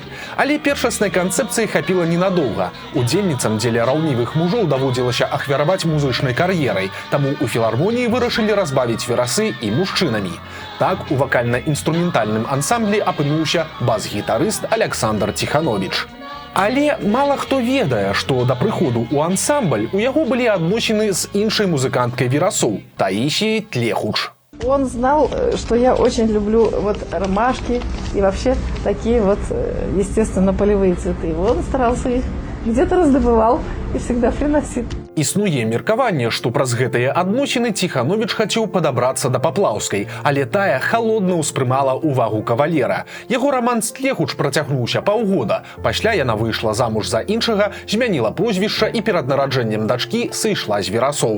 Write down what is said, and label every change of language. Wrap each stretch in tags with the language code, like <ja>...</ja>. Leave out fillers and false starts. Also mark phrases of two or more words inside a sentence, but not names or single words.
<be>Але першаснай канцэпцыі хапіла ненадоўга. Удзельніцам дзеля раўнівых мужоў даводзілася ахвяраваць музычнай кар'ерай, таму ў філармоніі вырашылі разбавіць верасы і мужчынамі. Так у вакальна-інструментальным ансамблі апынуўся бас-гітарыст Аляксандр Ціхановіч. Але мала хто ведае, што да прыходу ў ансамбль у яго былі адносіны з іншай музыканткай верасоў – Таісіяй Тлехуч.</be> <ru>Он знал, что я очень люблю вот ромашки и вообще такие вот, естественно, полевые цветы. Он старался их где-то раздобывал и всегда приносил.</ru> <be>Існуе меркаванне, што праз гэтыя адносіны Ціхановіч хацеў падабрацца да Паплаўскай, але тая халодна ўспрымала ўвагу кавалера. Яго раман з Тлехуч працягнуўся паўгода. Пасля яна выйшла замуж за іншага, змяніла прозвішча і перад нараджэннем дачкі сышла з верасоў.</be>